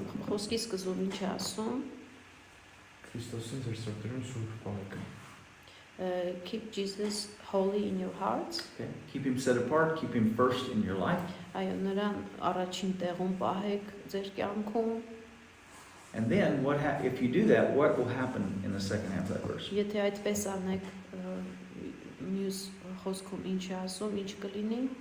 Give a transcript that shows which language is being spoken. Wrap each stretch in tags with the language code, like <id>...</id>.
<hy>Խոսքի սկզբում ինչ է ասում։ Քրիստոսին ձեր սրտերում սուրբ պահեք։</hy> <en>Keep Jesus holy in your hearts. Okay. Keep him set apart, keep him first in your life.</en> <hy>Այո, նրան առաջին տեղում պահեք ձեր կյանքում։</hy> <en>And then if you do that, what will happen in the second half of that verse?</en> <hy>Եթե այդպես անեք, մյուս խոսքում ինչ է ասում, ինչ կլինի։</hy>